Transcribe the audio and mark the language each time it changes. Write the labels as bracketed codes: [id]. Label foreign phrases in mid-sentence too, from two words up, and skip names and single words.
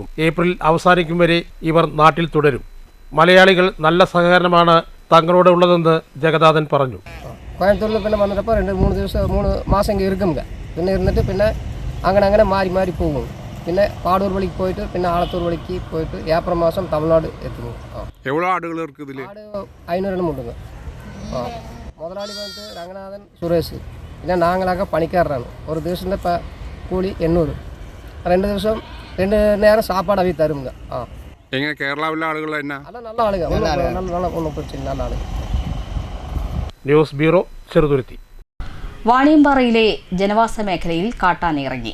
[ml] ഏപ്രിൽ അവസാനിക്കും വരെ ഇവർ നാട്ടിൽ തുടരും. മലയാളികൾ നല്ല സഹകരണമാണ് തങ്ങളോട് ഉള്ളതെന്ന് ജഗന്നാഥൻ പറഞ്ഞു. കോയമ്പത്തൂരിൽ പിന്നെ വന്നിട്ടപ്പോൾ 3 മാസം ഇരിക്കുമ്പോൾ പിന്നെ ഇരുന്നിട്ട് പിന്നെ അങ്ങനെ മാറി പോകും. പിന്നെ പാടൂർ വഴിക്ക് പോയിട്ട് പിന്നെ ആലത്തൂർ വഴിക്ക് പോയിട്ട് ഏപ്രിൽ മാസം തമിഴ്നാട് എത്തുന്നു. [ta] എவ்வளோ ஆடுகள் இருக்குது? ஆடு 500 எண்ணம் உண்டுங்க. முதலாளி வந்து ரங்கநாதன், சுரேஷ். [ml] പിന്നെ നാങ്ങളൊക്കെ പണിക്കാരനാണ്. ഒരു ദിവസത്തെ കൂലി 800. 2 ദിവസം 2 നേരം സാപ്പാട് അവർ തരുക. എങ്ങനെ കേരളത്തിലെ ആളുകൾ തന്നെ? അല്ല, നല്ല ആളുകൾ, നല്ല ഒന്നും പ്രശ്നം, നല്ല ആളുകൾ. ന്യൂസ് ബ്യൂറോ, ചെറുതുരുത്തി. വാണിയമ്പാറയിലെ ജനവാസ മേഖലയിൽ കാട്ടാന ഇറങ്ങി.